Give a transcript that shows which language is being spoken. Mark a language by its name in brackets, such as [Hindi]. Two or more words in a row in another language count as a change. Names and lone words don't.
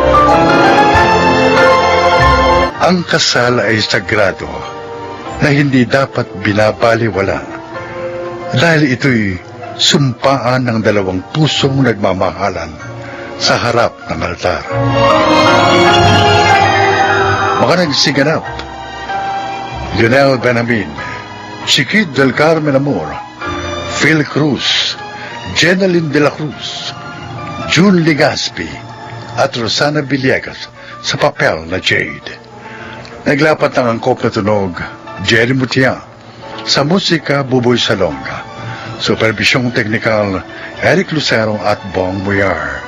[Filipino] Ang kasal ay sagrado na hindi dapat binabaliwala dahil ito'y sumpaan ng dalawang pusong nagmamahalan sa harap ng altar. Mga nagsiganap, Lionel Benamin, Chiquit del Carmen Amor, Phil Cruz, Jeneline de la Cruz, June Legaspi at Rosana Villegas sa papel na Jade. Naglapat ng angkop na tunog, Jerry Mutia. Sa musika, Buboy Salonga. Supervisyong teknikal, Eric Lucero at Bong Muyar.